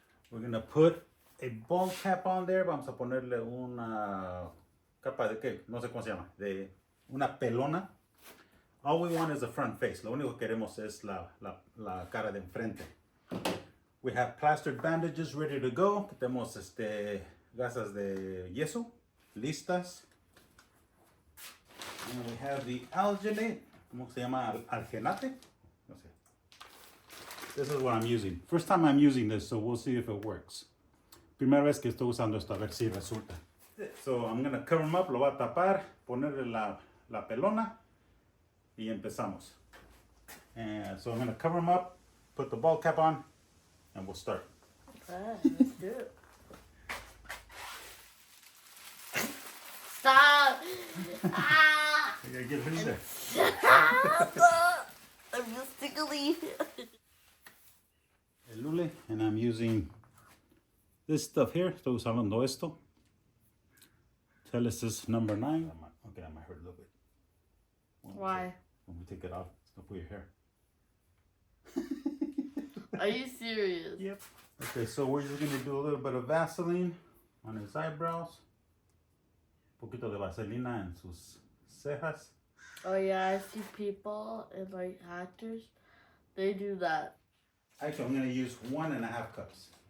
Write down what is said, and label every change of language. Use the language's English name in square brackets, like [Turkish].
[English] We're going to put a bald cap on there. [Spanish] Vamos a ponerle una capa de qué? No sé cómo se llama. De una pelona. [English] All we want is the front face. [Spanish] Lo único que queremos es la cara de enfrente. [English] We have plastered bandages ready to go. [Spanish] Tenemos gasas de yeso listas. [English] And we have the alginate. [Spanish] ¿Cómo se llama? Algenate? No sé. [English] This is what I'm using. First time I'm using this, so we'll see if it works. [Spanish] Primera vez que estoy usando esto, a ver si resulta. [English] So I'm going to cover him up, [Spanish] lo voy a tapar, ponerle la pelona. Y empezamos. [English] And so I'm going to cover him up, put the ball cap on, and we'll start. Let's do it. Stop! Ah! You gotta get it in there. I'm just tickly. El lule, and I'm using this stuff here. [Spanish] Estoy usando esto. [English] Tell us this number 9. Okay, that might hurt a little bit. Why? When we take it off, it's gonna put your hair. Are you serious? Yep. Okay, so we're just gonna do a little bit of Vaseline on his eyebrows. [Spanish] Un poquito de vaselina en sus cejas. [English] Oh yeah, I see people and like actors, they do that. Actually, I'm gonna use 1.5 cups.